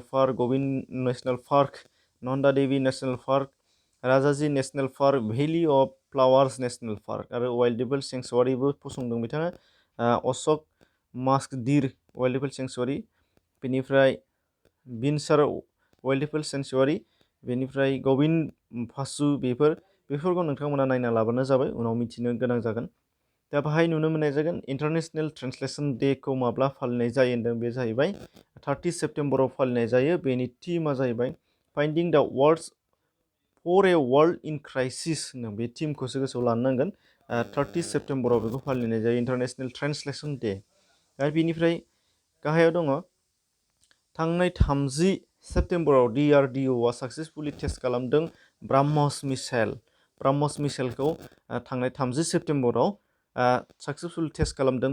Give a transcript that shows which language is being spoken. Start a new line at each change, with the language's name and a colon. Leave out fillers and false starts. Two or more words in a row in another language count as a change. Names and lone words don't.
Bodo: पार्क, गोविंद नेसनेल पार्क, नन्दा देवी नेसनेल पार्क, राजाजी नेसनेल पार्क, भेलि अफ फ्लावार्स नेसनेल पार्क आरो
English: wildlife sanctuary
Bodo: फसंदों बिथाङा, अशक मास्क डिर वाइल्ड लाइफ सेंक्सुवारि, बेनिफ्राय बिनसार वाइल्ड लाइफ सेंक्सुवारि, बेनिफ्राय गोविंद फासु बेफोरखौ नोंथांमोना नायना लाबानो जाबाय, उनाव मिथिनो गोनां जागोन। दा बाहाय नुनो मोननाय जागोन इन्टारनेशनेल ट्रेन्सलेशन डेखौ माब्ला फालिनाय जायो होनदों, बे जाहैबाय 30 सेप्टेम्बराव फालिनाय जायो। बेनि थीमा जाहैबाय
English: finding the words for a world in crisis
Bodo: होनदों। बे थीमखौसो गोसोआव लानो नांगोन। 30 सेप्टेम्बराव बेखौ फालिनाय जायो, इन्टारनेशनेल ट्रेन्सलेशन डे। आरो बेनिफ्राय गाहायाव दङ थांनाय 30 सेप्टेम्बराव DRDOआ
English: successfully test
Bodo: खालामदों ब्रह्मस मिसाइलखौ थांनाय 30 सेप्टेम्बराव
English: successful test
Bodo: खालामदों।